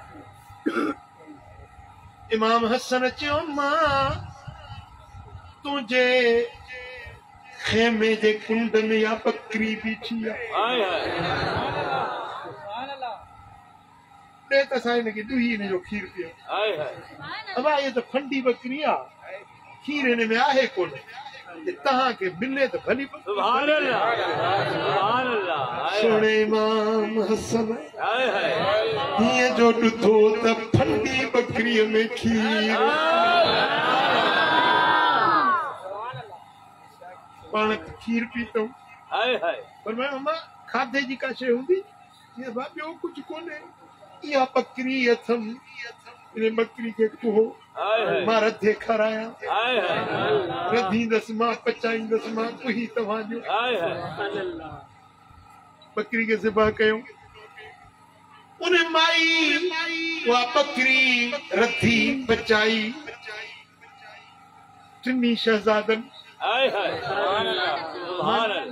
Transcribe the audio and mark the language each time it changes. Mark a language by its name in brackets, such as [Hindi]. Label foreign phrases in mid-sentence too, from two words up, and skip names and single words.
[Sindhi] इमाम हसन चयो मां तुंहिंजे खेमे जे कुंड में या बकरी बीठी आहे हाय हाय ॾे त असां हिनखे ॾुही हिन जो खीर पीओ हाय हाय अबा ये तो फंडी बकरी आहे खीर हिन में आहे कोन तव्हांखे मिले त भली [Arabic] سبحان الله سبحان الله हाय [Sindhi] सोणे इमाम हसन हाय हाय हीअं जो ॾुधो त फंडी बकरीअ में खीर पाण खीर पीतऊं हाय हाय पर मैं अम्मा खाधे जी का शइ हूंदी ये बा ॿियो कुझु कोन्हे इहा बकरी अथम इन बकरी खे कुहो हाय हाय मां रधे खारायां हाय हाय रधींदसि मां पचाईंदसि मां कुही तव्हांजो हाय हाय बकरी खे ज़िबा कयूं उन माई उहा बकरी रधी पचाई टिनी शहज़ादनि [Arabic] हाय हाय سبحان الله سبحان الله